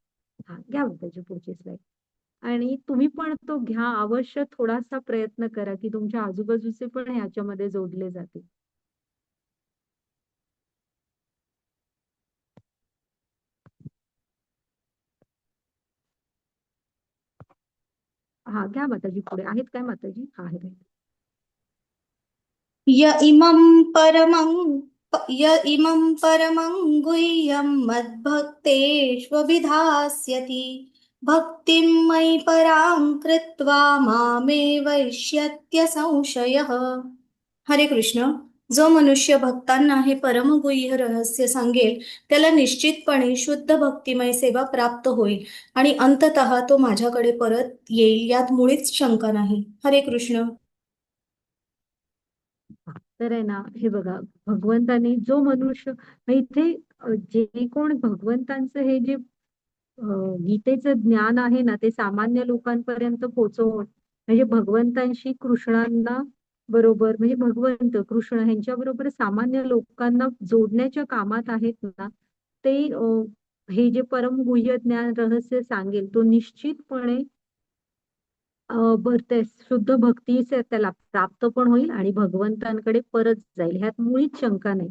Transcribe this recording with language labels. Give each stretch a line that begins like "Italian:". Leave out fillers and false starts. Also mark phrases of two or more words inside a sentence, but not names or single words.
Marathi: हा, घ्या त्याची पुढची स्लाइड. आणि तुम्ही पण तो घ्या, अवश्य थोडासा प्रयत्न करा की तुमच्या आजूबाजूचे पण ह्याच्यामध्ये जोडले जातील. हा, घ्या माताजी पुढे. आहेत काय माताजी? हा, आहे.
Sanskrit: य इमं परमं गुह्यं मद्भक्तेष्वभिधास्यति भक्तिं मयि परां कृत्वा मामेवैष्यत्य संशयः. हरे कृष्ण.
Marathi: जो मनुष्य भक्तांना हे परमगुह्य रहस्य सांगेल, त्याला निश्चितपणे शुद्ध भक्तिमय सेवा प्राप्त होईल आणि अंततः तो माझ्याकडे परत येईल, यात मुळीच शंका नाही. हरे कृष्ण. तर आहे ना, हे बघा, भगवंतानी जो मनुष्य, मग इथे जे कोण भगवंतांचं हे जे गीतेचं ज्ञान आहे ना, ते सामान्य लोकांपर्यंत पोहोचवून, म्हणजे भगवंतांशी, कृष्णांना बरोबर, म्हणजे भगवंत कृष्ण ह्यांच्या बरोबर सामान्य लोकांना जोडण्याच्या कामात आहेत ना, ते हे जे परम गुह्य ज्ञान रहस्य सांगेल, तो निश्चितपणे ते शुद्ध भक्तीचे त्याला प्राप्त पण होईल आणि भगवंतांकडे परत जाईल, ह्यात मुळीच शंका नाही.